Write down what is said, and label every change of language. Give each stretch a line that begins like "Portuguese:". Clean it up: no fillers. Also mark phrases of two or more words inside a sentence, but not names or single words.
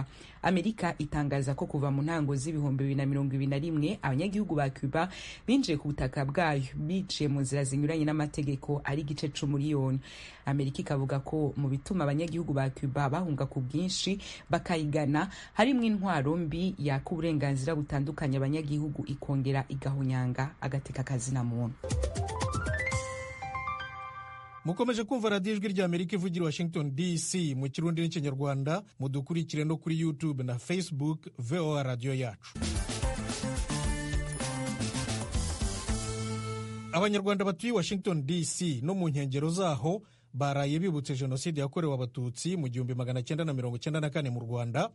Rundi: Amerika itangaza ko kuva mu ntango z'ibihumbi 2021 abanyagihugu ba Cuba binjiye ku butaka bwayo biciye mu nzira zinyuranye n'amategeko ari igice c'umuriyoni. Amerika ikavuga ko mu bituma abanyagihugu ba Cuba bahunga ku bwinshi bakayigana harimo intwaro mbi yaka uburenganzira butandukanye abanyagihugu ikongera igahonyanga agateka kazina muntu. Mukomeje kumva radiyo ijwi rya Amerika ivugira Washington DC mu Kirundi n'Ikinyarwanda. Mudukurikire no kuri YouTube na Facebook VOA radio yacu.
Kinyarwanda: Abanyarwanda batuye Washington DC no mu nkengero zaho baraye bibutse jenoside yakorewe abatutsi mu 1994 mu Rwanda.